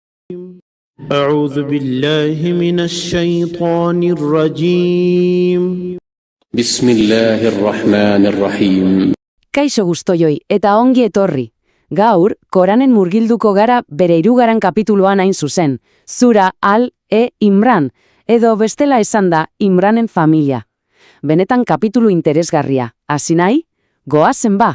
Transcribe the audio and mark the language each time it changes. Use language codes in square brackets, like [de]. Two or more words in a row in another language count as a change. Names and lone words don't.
[ar] أعوذ بالله من الشيطان الرجيم بسم الله الرحمن الرحيم. [eu] Kaixo guztoioi eta ongi etorri. Gaur, Koranen murgilduko gara bere 3. kapituluan hain zuzen, Sura Al-Imran, edo bestela esan da Imranen familia. Benetan kapitulu interesgarria, hasi nahi? Goazen ba!